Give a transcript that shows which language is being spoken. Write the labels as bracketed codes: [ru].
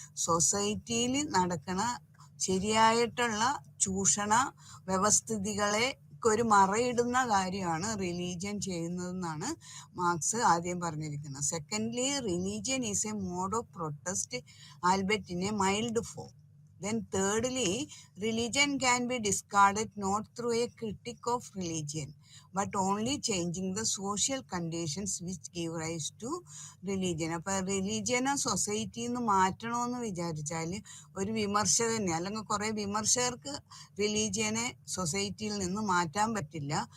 [ml] സൊസൈറ്റിയിൽ നടക്കണ ശരിയായിട്ടുള്ള ചൂഷണ വ്യവസ്ഥിതികളെ ഒരു മറയിടുന്ന കാര്യമാണ് റിലീജിയൻ ചെയ്യുന്നതെന്നാണ് മാർക്സ് ആദ്യം പറഞ്ഞിരിക്കുന്നത്. [en] Secondly, religion is a mode of protest albeit in a mild form. Then thirdly, religion can be discarded not through a critic of religion, but only changing the social conditions which give rise to religion. [ml] അപ്പൊ റിലീജിയനെ സൊസൈറ്റിയിൽ നിന്ന് മാറ്റണമെന്ന് വിചാരിച്ചാൽ ഒരു വിമർശകന് അല്ലെങ്കിൽ കുറെ വിമർശകർക്ക് റിലീജിയനെ സൊസൈറ്റിയിൽ നിന്ന് മാറ്റാൻ പറ്റില്ല.